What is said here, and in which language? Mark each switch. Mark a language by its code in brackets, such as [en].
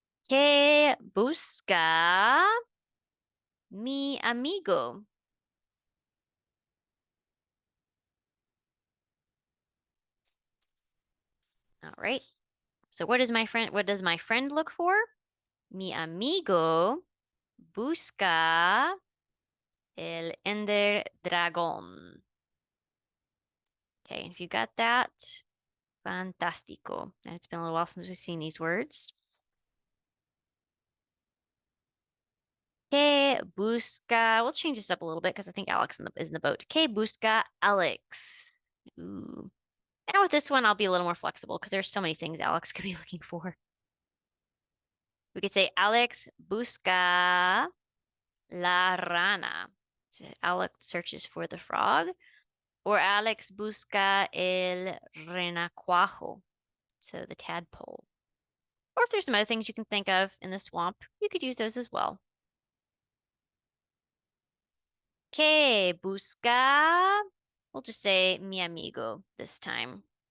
[es] ¿Qué busca mi amigo? [en] All right. So what does my friend look for? [es] Mi amigo busca el Ender Dragón. [en] Okay, if you got that, fantástico. And it's been a little while since we've seen these words. Que busca, we'll change this up a little bit because I think Alex is in the boat. Que busca Alex. Ooh. Now with this one, I'll be a little more flexible because there's so many things Alex could be looking for. We could say Alex busca la rana. So Alex searches for the frog. [es] Or Alex busca el renacuajo. [en] So the tadpole. Or if there's some other things you can think of in the swamp, you could use those as well. Que busca? We'll just say mi amigo this time.